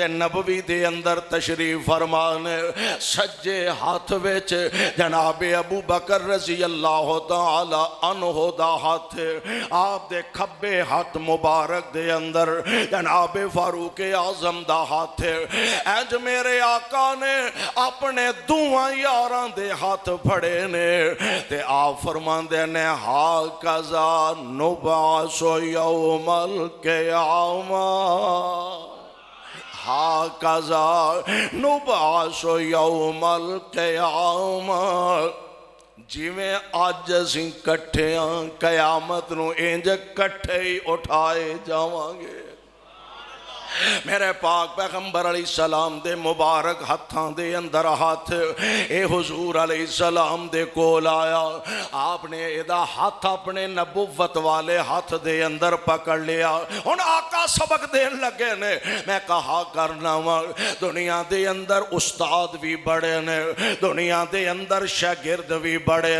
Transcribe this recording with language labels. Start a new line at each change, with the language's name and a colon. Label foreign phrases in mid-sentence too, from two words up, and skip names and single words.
Punjabi: نبوی دے اندر تشریف فرمانے سجے ہاتھ وچ جناب ابو بکر رضی اللہ تعالی عنہ دا ہاتھ آپ دے کھبے ہاتھ مبارک دے اندر جناب فاروق اعظم دا ہاتھ اینج میرے آقا نے اپنے دوہاں یاران دے ہاتھ پھڑے نے تے آپ فرمان دے
Arabic: ہاکذا نبعث یوم القیامہ ہاکذا نبعث یوم القیامہ
Punjabi: جویں آج اسی کٹھیاں قیامت نو انج کٹھے ہی اٹھائے جاواں گے میرے پاک پیغمبر علیہ السلام دے مبارک ہتھاں دے اندر ہاتھ اے حضور علیہ السلام دے کول آیا آپ نے ایدہ ہاتھ اپنے نبوت والے ہاتھ دے اندر پکڑ لیا ان آقا سبق دین لگے نے میں کہا کرنا دنیا دے اندر استاد بھی بڑے نے دنیا دے اندر شاگرد بھی بڑے